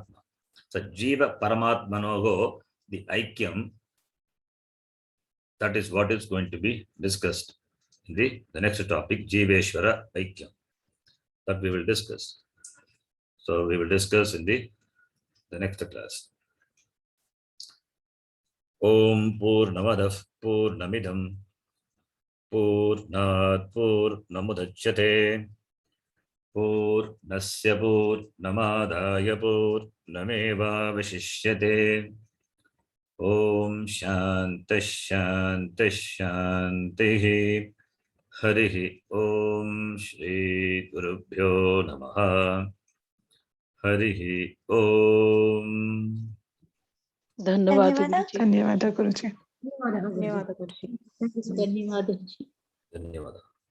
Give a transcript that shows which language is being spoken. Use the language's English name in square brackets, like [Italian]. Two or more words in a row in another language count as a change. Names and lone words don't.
[English] So, [Sanskrit] जीवपरमात्मनोः, [English] the Aikyam, that is what is going to be discussed in the next topic, [Sanskrit] जीवेश्वर ऐक्यम्. [English] That we will discuss. So, we will discuss in the next class. [Sanskrit] ॐ पूर्णमदः पूर्णमिदं पूर्णात् पूर्णमुदच्यते पूर्णस्य पूर्णमादाय पूर्णमेव वशिष्यते. ॐ शान्तिः शान्तिः शान्तिः. हरिः ॐ श्री गुरुभ्यो नमः. हरिः ॐ. [Hindi] धन्यवाद धन्यवाद गुरुजी. धन्यवाद गुरुजी. धन्यवाद.